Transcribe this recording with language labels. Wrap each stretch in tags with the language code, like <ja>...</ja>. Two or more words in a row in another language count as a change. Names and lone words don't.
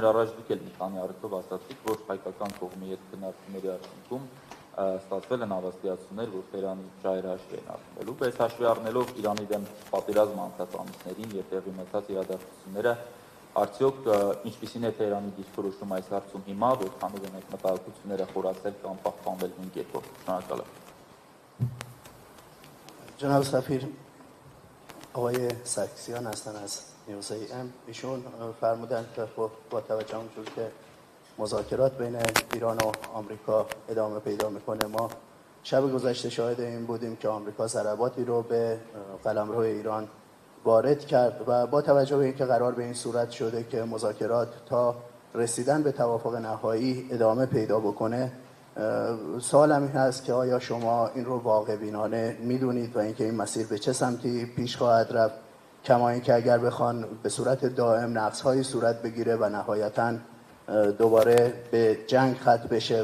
<hy>առաջ դուք էլ մի քանի առիթով ասացիք, որ հայկական կողմի հետ քննարկումների արդյունքում ստացվել են հավաստիացումներ, որ Թեհրանի շահերը հաշվի են առնվելու, բայց հաշվի առնելով Իրանի դեմ պատերազմը անցած ամիսներին եւ տեղի ունեցած իրադարձությունները, արդյոք ինչպիսին է Թեհրանի դիրքորոշումը այս հարցում հիմա, որքանով են այդ մտահոգությունները խորացել կամ պահպանվել նույն կերպով։ Շնորհակալ եմ։</hy> <fa>جناب سفیر آقای سرکسیان هستن از نیوزی ام، ایشون فرمودن که با توجه اونجور که مذاکرات بین ایران و آمریکا ادامه پیدا میکنه، ما شب گذشته شاهد این بودیم که آمریکا ضرباتی رو به قلمرو ایران وارد کرد و با توجه به اینکه قرار به این صورت شده که مذاکرات تا رسیدن به توافق نهایی ادامه پیدا بکنه، سوالم این هست که آیا شما این رو واقع بینانه میدونید و اینکه این مسیر به چه سمتی پیش خواهد رفت، کما اینکه اگر بخوان به صورت دائم نقص‌هایی صورت بگیره و نهایتاً دوباره به جنگ ختم بشه.</fa>